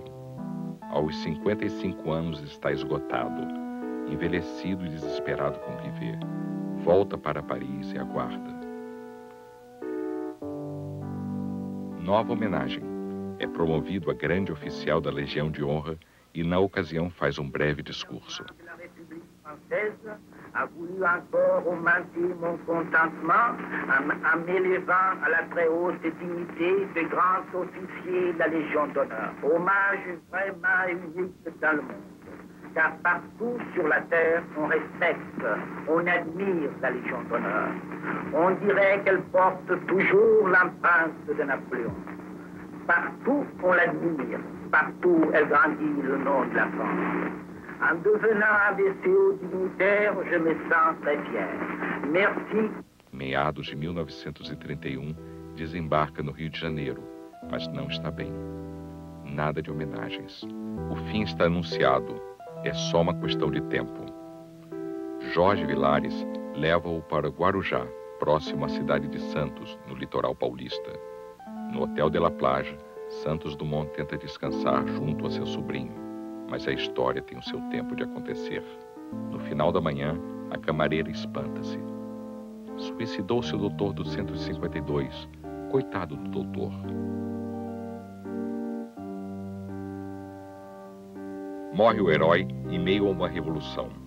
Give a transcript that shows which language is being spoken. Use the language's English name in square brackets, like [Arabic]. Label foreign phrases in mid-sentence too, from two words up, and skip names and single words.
[Portuguese] Aos 55 anos está esgotado, envelhecido e desesperado com o que vê. Volta para Paris e aguarda. Nova homenagem. É promovido a grande oficial da Legião de Honra e, na ocasião, faz um breve discurso. [French] A voulu encore augmenter mon contentement en m'élevant à la très haute dignité de grand officier de la Légion d'honneur. Hommage vraiment unique dans le monde, car partout sur la terre, on respecte, on admire la Légion d'honneur. On dirait qu'elle porte toujours l'empreinte de Napoléon. Partout, on l'admire, partout, elle grandit le nom de la France. En devenant un des hauts dignitaires, je me sens très fier. Merci. [Portuguese] Meados de 1931, desembarca no Rio de Janeiro, mas não está bem. Nada de homenagens. O fim está anunciado. É só uma questão de tempo. Jorge Vilares leva-o para Guarujá, próximo à cidade de Santos, no litoral paulista. No Hotel de la Plage, Santos Dumont tenta descansar junto a seu sobrinho, mas a história tem o seu tempo de acontecer. No final da manhã, a camareira espanta-se. Suicidou-se o doutor do 152. Coitado do doutor. Morre o herói em meio a uma revolução.